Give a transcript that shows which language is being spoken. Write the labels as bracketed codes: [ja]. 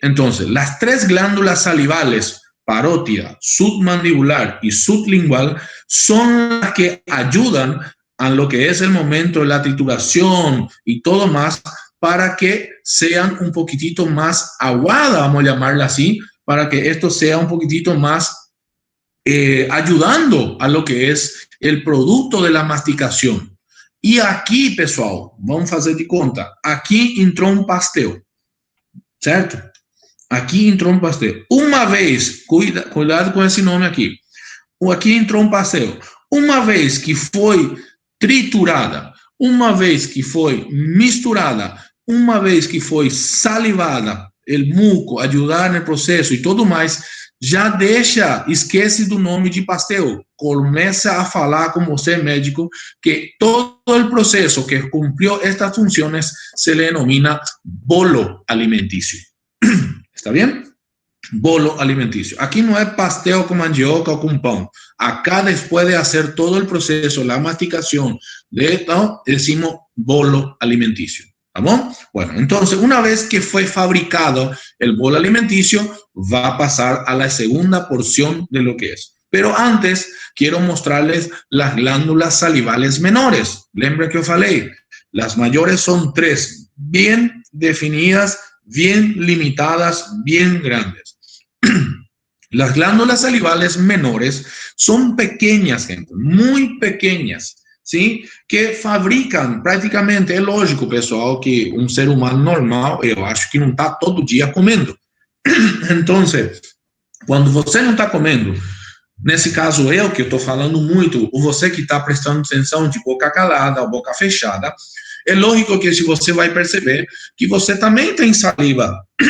[es] Entonces, las tres glándulas salivales, parótida, submandibular y sublingual, son las que ayudan a lo que es el momento de la trituración y todo más, para que sean un poquitito más aguada, vamos a llamarla así, para que esto sea un poquitito más ayudando a lo que es el producto de la masticación. Y aquí, pessoal, vamos a hacer de conta, aquí entró un pastel, ¿cierto? Aquí entró un pastel. Una vez, cuidado con ese nombre aquí, [pt] aquí entrou um pastel. Uma vez que foi triturada, uma vez que foi misturada, uma vez que foi salivada, o muco, ajudar no processo e tudo mais, já deixa, esquece do nome de pastel. Começa a falar com você, médico, que todo o processo que cumpriu estas funções [es] se le denomina bolo alimenticio. ¿Está bien? Bolo alimenticio. Aquí no es pastel con mandioca o con pan. Acá, después de hacer todo el proceso, la masticación, ¿no? Decimos bolo alimenticio. ¿Vamos? Bueno, entonces, una vez que fue fabricado el bolo alimenticio, va a pasar a la segunda porción de lo que es. Pero antes, quiero mostrarles las glándulas salivales menores. [pt] Lembra que yo falei, [es] las mayores son 3, bien definidas, bien limitadas, bien grandes. Las glándulas salivales menores son pequeñas, gente, muy pequeñas, ¿sí? Que fabrican prácticamente, [pt] é lógico, pessoal, que um ser humano normal, eu acho que não está todo dia comendo. Então, quando você não está comendo Nesse caso, eu que estou falando muito, ou você que está prestando atenção de boca calada ou boca fechada, é lógico que se você vai perceber que você também tem saliva.